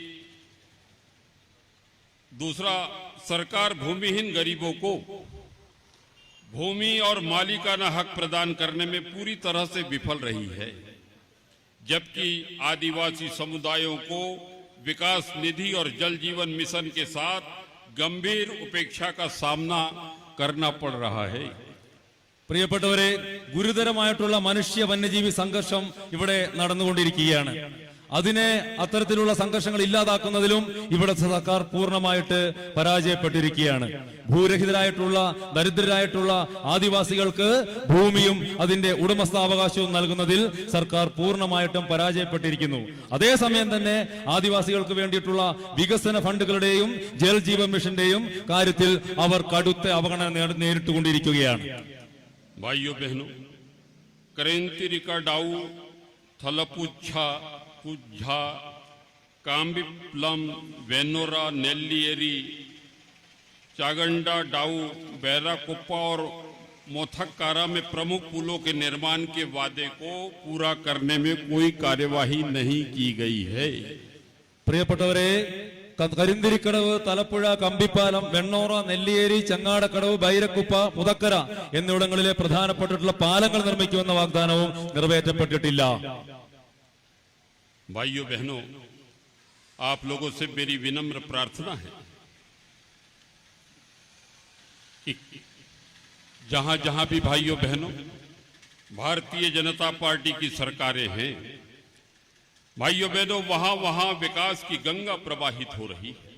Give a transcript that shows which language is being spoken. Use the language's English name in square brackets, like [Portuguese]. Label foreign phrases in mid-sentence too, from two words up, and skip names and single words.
[Hindi] दूसरा, सरकार भूमिहीन गरीबों को भूमि और मालिकाना हक प्रदान करने में पूरी तरह से विफल रही है, जबकि आदिवासी समुदायों को विकास निधि और जल जीवन मिशन के साथ गंभीर उपेक्षा का सामना करना पड़ रहा है। [Malayalam] പ്രിയപ്പെട്ടവരെ, ഗുരുതരമായിട്ടുള്ള മനുഷ്യ വന്യജീവി സംഘർഷം ഇവിടെ നടന്നുകൊണ്ടിരിക്കുകയാണ്. അതിനെ അത്തരത്തിലുള്ള സംഘർഷങ്ങൾ ഇല്ലാതാക്കുന്നതിലും ഇവിടുത്തെ സർക്കാർ പൂർണ്ണമായിട്ട് പരാജയപ്പെട്ടിരിക്കുകയാണ്. ഭൂരഹിതരായിട്ടുള്ള, ദരിദ്രരായിട്ടുള്ള ആദിവാസികൾക്ക് ഭൂമിയും അതിന്റെ ഉടമസ്ഥാവകാശവും നൽകുന്നതിൽ സർക്കാർ പൂർണ്ണമായിട്ടും പരാജയപ്പെട്ടിരിക്കുന്നു. അതേസമയം തന്നെ ആദിവാസികൾക്ക് വേണ്ടിയിട്ടുള്ള വികസന ഫണ്ടുകളുടെയും ജൽ ജീവൻ മിഷന്റെയും കാര്യത്തിൽ അവർ കടുത്ത അവഗണന നേരിട്ടുകൊണ്ടിരിക്കുകയാണ്. [Hindi] भाइयों बहनों, क्रांतिरिका डाउ, थलपुच्छा, कुझा, काम्बिप्लम, वेनोरा, नेल्लियरी, चागंडा, डाऊ, बैराकुप्पा और मोथक्कारा में प्रमुख पुलों के निर्माण के वादे को पूरा करने में कोई कार्यवाही नहीं की गई है। [Malayalam] പ്രിയപ്പെട്ടവരെ, കരിന്തിരിക്കടവ്, തലപ്പുഴ, കമ്പിപ്പാലം, വെണ്ണോറ, നെല്ലിയേരി, ചങ്ങാടക്കടവ്, ബൈരക്കുപ്പ, മുതക്കര എന്നിവിടങ്ങളിലെ പ്രധാനപ്പെട്ടിട്ടുള്ള പാലങ്ങൾ നിർമ്മിക്കുമെന്ന വാഗ്ദാനവും നിറവേറ്റപ്പെട്ടിട്ടില്ല. [Hindi] भाइयों बहनों, आप लोगों से मेरी विनम्र प्रार्थना है कि जहां जहां भी भाइयों बहनों भारतीय जनता पार्टी की सरकारें हैं, भाइयों बहनों, वहां वहां विकास की गंगा प्रवाहित हो रही है।